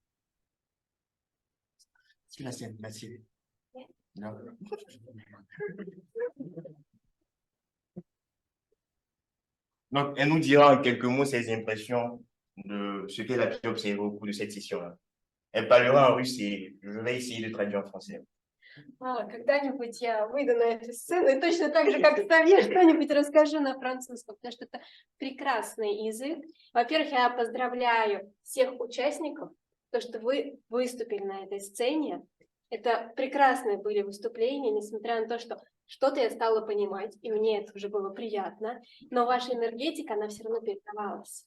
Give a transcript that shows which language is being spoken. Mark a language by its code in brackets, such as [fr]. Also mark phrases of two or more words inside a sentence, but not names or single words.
[fr] Sur la scène, Nathalie. Non. Donc, elle nous dira en quelques mots ses impressions de ce qu'elle a pu observer au cours de cette session-là. Elle parlera en russe et je vais essayer de traduire en français. [ru] Когда-нибудь я выйду на эту сцену и точно так же, как Савье, что-нибудь расскажу на французском, потому что это прекрасный язык. Во-первых, я поздравляю всех участников то, что вы выступили на этой сцене. Это прекрасные были выступления, несмотря на то, что что-то я стала понимать, и мне это уже было приятно, но ваша энергетика, она все равно передавалась.